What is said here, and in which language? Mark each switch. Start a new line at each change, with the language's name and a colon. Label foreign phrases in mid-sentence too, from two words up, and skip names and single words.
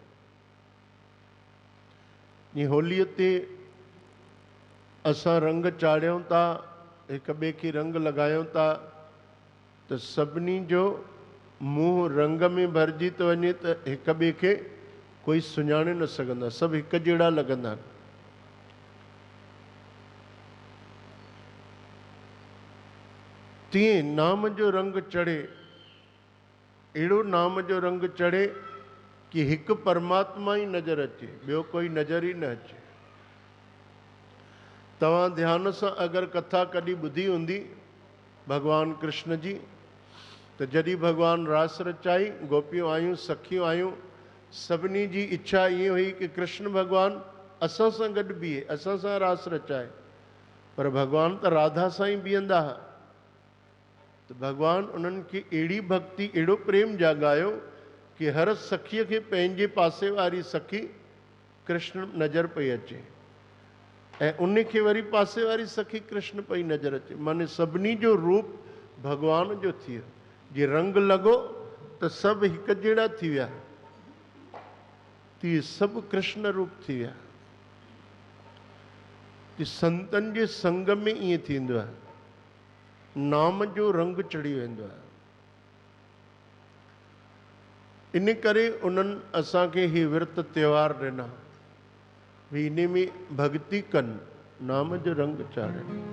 Sindhi: ये होलीअ ते असां रंग चाढ़ियूं था, एक ॿिए खे रंग लॻायूं था, त सभिनी जो मुंहुं रंग में भरिजी थो वञे त हिक ॿिए खे कोई सुञाणे न सघंदा, सभु हिक जहिड़ा लॻंदा आहिनि। तीअं नाम जो रंग चढ़े, अहिड़ो नाम जो रंग चढ़े कि हिकु परमात्मा ई नज़र अचे, ॿियो कोई नज़र ई न अचे। तव्हां ध्यान सां अगरि कथा कॾहिं ॿुधी हूंदी भगवान कृष्ण जी, त जॾहिं भगवान रास रचाई, गोपियूं आयूं, सखियूं आयूं, सभिनी जी इच्छा ईअं हुई कि कृष्ण भगवान असां सां गॾु बीहे, असां सां रास रचाए, पर भगवान त राधा सां ई बीहंदा हुआ। त भगवान उन्हनि खे अहिड़ी भक्ति, अहिड़ो प्रेम जाॻायो कि हर सखीअ खे पंहिंजे पासे वारी सखी कृष्ण नज़र पई अचे, ऐं उन खे वरी पासे वारी सखी कृष्ण पई नज़र अचे। माने सभिनी जो रूप भगवान जो थी वियो। जे रंग लॻो त सभु हिकु जहिड़ा थी विया, तीअं सभु कृष्ण रूप थी विया। कि संतनि जे संग में ईअं थींदो आहे, नाम जो रंग चढ़ी वेंदो आहे। इन करे उन्हनि असांखे ही विर्त त्योहार ॾिना, भई इन में भक्ति कनि, नाम जो रंग चाढ़नि।